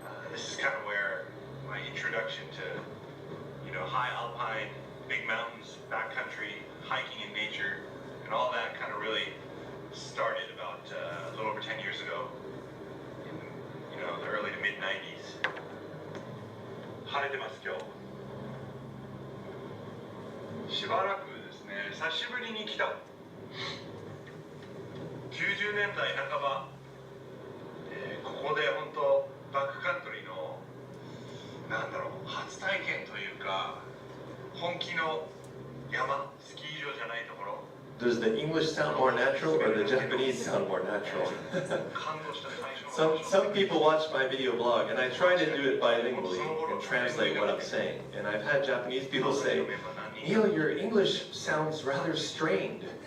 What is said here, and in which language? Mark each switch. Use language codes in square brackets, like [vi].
[en] This is kind of where my introduction to, high alpine, big mountains, backcountry, hiking in nature, and all that kind of really started about a little over 10 years ago in, the early to mid 90s. [ja] 晴れてます今日。しばらくですね、久しぶりに来た。 90年代半ば、ここで本当バックカントリーの初体験というか、本気の山、スキー場じゃないところ。 [en] Does the English sound more natural or the Japanese sound more natural? [ja] 感動した最初の。 [en] Some people watch my video blog, and I try to do it bilingually and translate what I'm saying. And I've had Japanese people say, Neil, your English sounds rather strained.